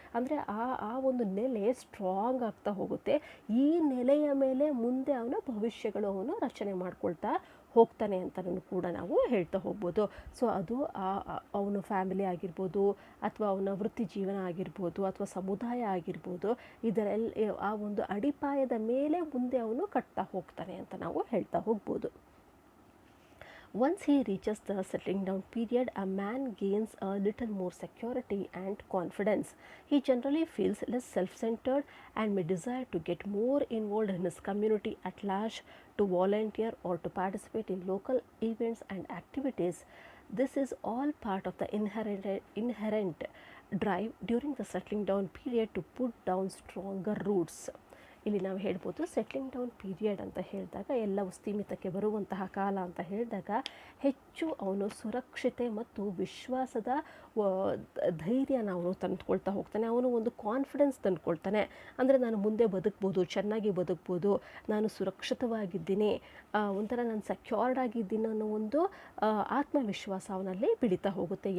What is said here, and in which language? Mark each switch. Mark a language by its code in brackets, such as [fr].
[kn] ಅಂದರೆ ಆ ಒಂದು ನೆಲೆ ಸ್ಟ್ರಾಂಗ್ ಆಗ್ತಾ ಹೋಗುತ್ತೆ. ಈ ನೆಲೆಯ ಮೇಲೆ ಮುಂದೆ ಅವನ ಭವಿಷ್ಯಗಳು ಅವನು ರಚನೆ ಮಾಡ್ಕೊಳ್ತಾ ಹೋಗ್ತಾನೆ ಅಂತಲೂ ಕೂಡ ನಾವು ಹೇಳ್ತಾ ಹೋಗ್ಬೋದು. ಸೊ ಅದು ಅವನ ಫ್ಯಾಮಿಲಿ ಆಗಿರ್ಬೋದು, ಅಥವಾ ಅವನ ವೃತ್ತಿ ಜೀವನ ಆಗಿರ್ಬೋದು, ಅಥವಾ ಸಮುದಾಯ ಆಗಿರ್ಬೋದು, ಇದರಲ್ಲಿ ಆ ಒಂದು ಅಡಿಪಾಯದ ಮೇಲೆ ಮುಂದೆ ಅವನು ಕಟ್ತಾ ಹೋಗ್ತಾನೆ ಅಂತ ನಾವು ಹೇಳ್ತಾ ಹೋಗ್ಬೋದು. [en] Once he reaches the settling down period, a man gains a little more security and confidence. He generally feels less self centered and may desire to get more involved in his community at large, to volunteer or to participate in local events and activities. This is all part of the inherent drive during the settling down period to put down stronger roots. [kn] ಇಲ್ಲಿ ನಾವು ಹೇಳ್ಬೋದು settling down period ಅಂತ ಹೇಳಿದಾಗ ಎಲ್ಲವೂ ಸ್ಥೀಮಿತಕ್ಕೆ ಬರುವಂತಹ ಕಾಲ ಅಂತ ಹೇಳಿದಾಗ ಹೆಚ್ಚು ಅವನು ಸುರಕ್ಷತೆ ಮತ್ತು ವಿಶ್ವಾಸದ ಧೈರ್ಯನ ಅವನು ತಂದುಕೊಳ್ತಾ ಹೋಗ್ತಾನೆ. ಅವನು ಒಂದು ಕಾನ್ಫಿಡೆನ್ಸ್ ತಂದುಕೊಳ್ತಾನೆ. ಅಂದರೆ ನಾನು ಮುಂದೆ ಬದುಕ್ಬೋದು, ಚೆನ್ನಾಗಿ ಬದುಕ್ಬೋದು, ನಾನು ಸುರಕ್ಷಿತವಾಗಿದ್ದೀನಿ, ಒಂಥರ ನಾನು ಸೆಕ್ಯೂರ್ಡ್ ಆಗಿದ್ದೀನಿ ಅನ್ನೋ ಒಂದು ಆತ್ಮವಿಶ್ವಾಸ ಅವನಲ್ಲಿ ಬೆಳೀತಾ ಹೋಗುತ್ತೆ.